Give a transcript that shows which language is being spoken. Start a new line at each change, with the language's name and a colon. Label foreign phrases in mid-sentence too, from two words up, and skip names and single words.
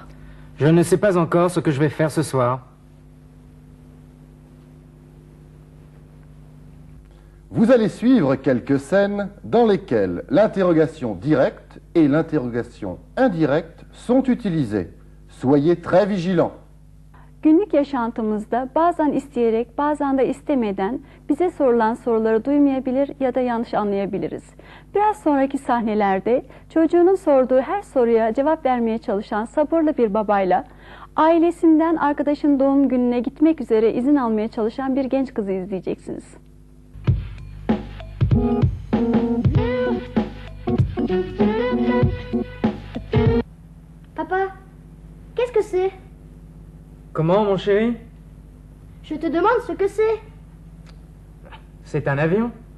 French: Je ne sais pas encore ce que je vais faire ce soir. Vous allez suivre quelques scènes dans lesquelles l'interrogation directe et l'interrogation indirecte sont utilisées. Soyez très vigilants.
Turkish: Günlük yaşantımızda bazen isteyerek bazen de istemeden bize sorulan soruları duymayabilir ya da yanlış anlayabiliriz. Biraz sonraki sahnelerde çocuğunun sorduğu her soruya cevap vermeye çalışan sabırlı bir babayla ailesinden arkadaşın doğum gününe gitmek üzere izin almaya çalışan bir genç kızı izleyeceksiniz.
French: Papa, qu'est-ce que c'est? Comment, mon chéri? Je te demande ce que c'est. C'est un avion?